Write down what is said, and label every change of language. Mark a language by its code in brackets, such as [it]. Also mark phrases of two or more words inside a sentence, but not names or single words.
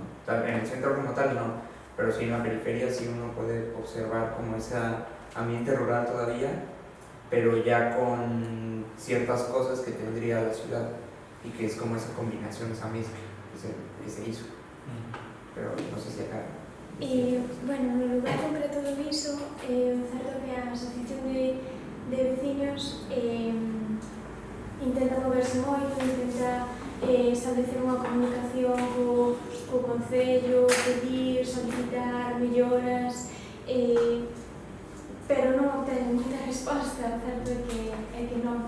[es] En el centro como tal no, pero sí en la periferia sí uno puede observar como ese ambiente rural todavía, pero ya con ciertas cosas que tendría la ciudad, y que es como esa combinación, esa mezcla que se hizo. Pero no sé si acá... [gl] Bueno, no lugar concreto do Viso, certo que a asociación de veciños intenta moverse moito, intenta establecer unha comunicación co Concello, pedir, solicitar melloras, pero non obteñen moita resposta, certo é que non.